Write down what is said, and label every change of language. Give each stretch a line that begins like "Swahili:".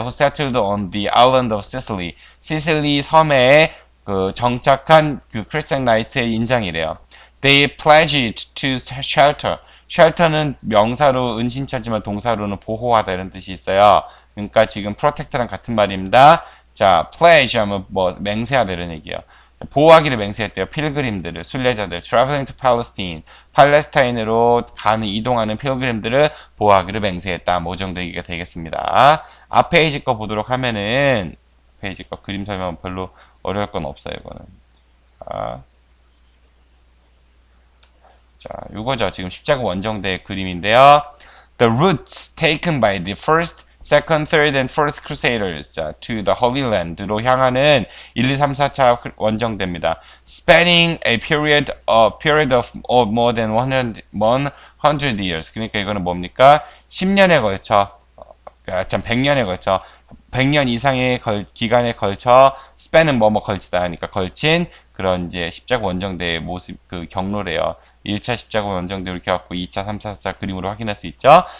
English: Who settled on the island of Sicily.
Korean: 시실리 섬에 정착한 그 Christian Knight의 인장이래요.
English: They pledged to shelter.
Korean: shelter는 명사로 은신처지만 동사로는 보호하다 이런 뜻이 있어요. 그러니까 지금 protect랑 같은 말입니다. 자, pledge 하면 뭐 맹세하다 이런 얘기예요. 보호하기를 맹세했대요. 필그림들을, 순례자들,
English: traveling to Palestine,
Korean: 팔레스타인으로 가는 이동하는 필그림들을 보호하기를 맹세했다. 뭐 정도 얘기가 되겠습니다. 앞 페이지 거 보도록 하면은 페이지 거 그림 설명 별로 어려울 건 없어요. 이거는. 자, 요거죠. 지금 십자가 원정대의 그림인데요.
English: The routes taken by the first, second, third, and fourth crusaders 자, to the Holy Land
Korean: 로 향하는 1, 2, 3, 4차 원정대입니다.
English: Spanning a period of more than 100 years.
Korean: 그러니까 이거는 뭡니까? 10년에 걸쳐, 참 100년에 걸쳐 100년 이상의 기간에 걸쳐 span은 뭐뭐 걸치다 하니까 걸친 그런 이제 십자가 원정대의 모습 그 경로래요. 1차 십자가 원정대 이렇게 갖고 2차, 3차, 4차 그림으로 확인할 수 있죠.